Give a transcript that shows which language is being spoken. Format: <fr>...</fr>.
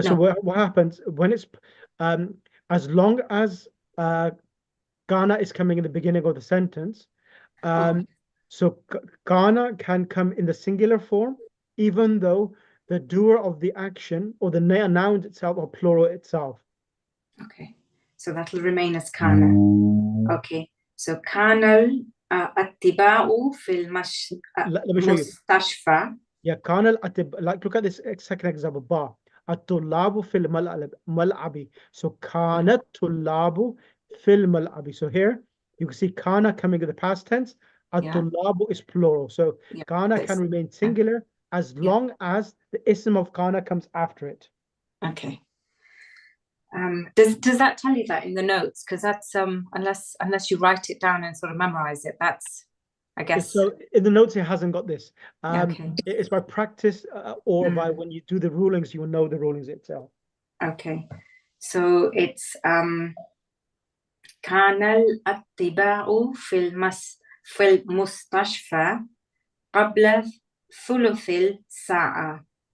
<en>So what happens when it's as long as kana is coming in the beginning of the sentence, so kana can come in the singular form, even though the doer of the action or the noun itself or plural itself. Okay, so that will remain as kana. Okay, so kana</en> <ar>الأطباء في المستشفى.</ar> <en>Yeah,</en> <ar>كان الأطباء,</ar> <en>like look at this second example, ba.</en> <ar>الطلاب في الملعب. So كان الطلاب في الملعب.</ar> <en>So here you can see kana coming in the past tense. الطلاب is plural. So kana can remain singular as long as the ism of kana comes after it. Okay. Does that tell you that in the notes? Because that's unless you write it down and sort of memorize it, that's, I guess. So in the notes it hasn't got this. Okay. It's by practice or by when you do the rulings, you will know the rulings itself. Okay. So it's</en> <ar>كان الأطباء في المستشفى قبل ثلث ساعة.</ar>